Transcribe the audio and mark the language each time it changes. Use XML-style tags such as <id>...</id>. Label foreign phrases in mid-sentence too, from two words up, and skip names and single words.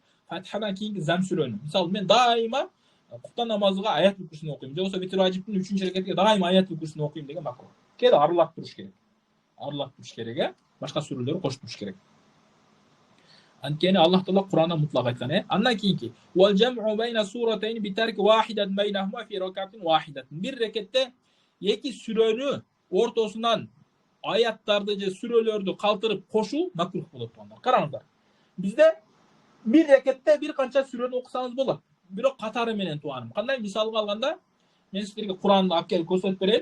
<ky>Фатихадан кийинки зам сүрөнү. Мисалы мен дайыма куптан намазга аят бүкүсүн окуйм. Же болбосо витр ажиптин 3-рекетке дайыма аят бүкүсүн окуйм деген макрух. Кээде аралатып туруш керек. Аралатып туруш керек, башка сүрөлөрдү кошуп туруш керек. Анткени Аллах Таала Кур'анда мутлак айткан, Андан кийинки</ky> <ar>و الجمع بين سورتين ب ترك واحدة بينهما في ركعة واحدة.</ar> <ky>Бир рекетте эки сүрөнү ортосунан аяттарды же сүрөлөрдү калтырып кошуу макрух болот тугандар. Караңыздар. Бизде бир рекетте бир канча сүрөнү окусаңыз болот. Бирок катары менен туганым. Кандай мисалга алганда, мен силерге Кур'анды алып келип көрсөтүп берейин.</ky>